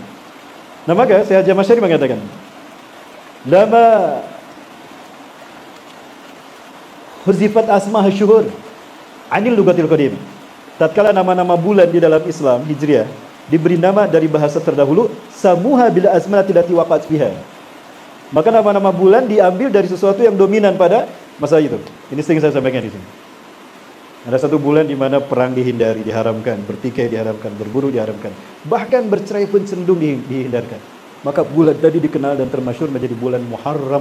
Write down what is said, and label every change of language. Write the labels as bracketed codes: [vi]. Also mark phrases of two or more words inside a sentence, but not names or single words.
[id] Nah, maka Syekh Az-Zamakhsyari mengatakan, [ar] لما حذفت أسماء الشهور عن اللغة القديم. [id] Tatkala nama-nama bulan di dalam Islam Hijriah diberi nama dari bahasa terdahulu, [ar] سموها بالأزمنة التي وقعت فيها. [id] Maka nama-nama bulan diambil dari sesuatu yang dominan pada masa itu. Ini sering saya sampaikan di sini. Ada satu bulan di mana perang dihindari, diharamkan, bertikai diharamkan, berburu diharamkan, bahkan bercerai pun cenderung dihindarkan. Maka bulan tadi dikenal dan termasyhur menjadi bulan Muharram.